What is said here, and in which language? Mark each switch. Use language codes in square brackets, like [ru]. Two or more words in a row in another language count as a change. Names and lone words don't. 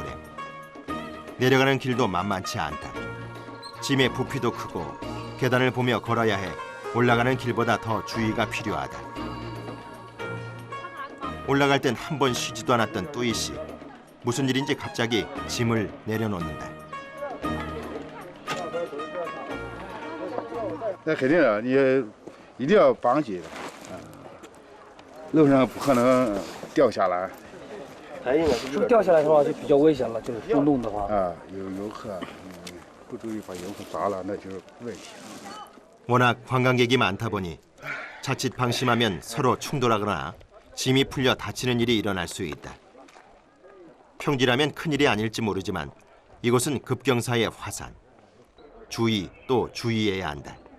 [ko] 내려가는 길도 만만치 않다. 짐의 부피도 크고 계단을 보며 걸어야 해 올라가는 길보다 더 주의가 필요하다. 올라갈 땐 한 번 쉬지도 않았던 뚜이 씨. 무슨 일인지 갑자기 짐을 내려놓는다. [zh] 那肯定的，你一定要绑紧，路上不可能掉下来。是不是掉下来的话就比较危险了？就是冲动的话。啊，有游客，不注意把游客砸了，那就是问题。 [ko] 워낙 관광객이 많다 보니 자칫 방심하면 서로 충돌하거나 짐이 풀려 다치는 일이 일어날 수 있다. 평지라면 큰일이 아닐지 모르지만 이곳은 급경사의 화산. 주의 또 주의해야 한다.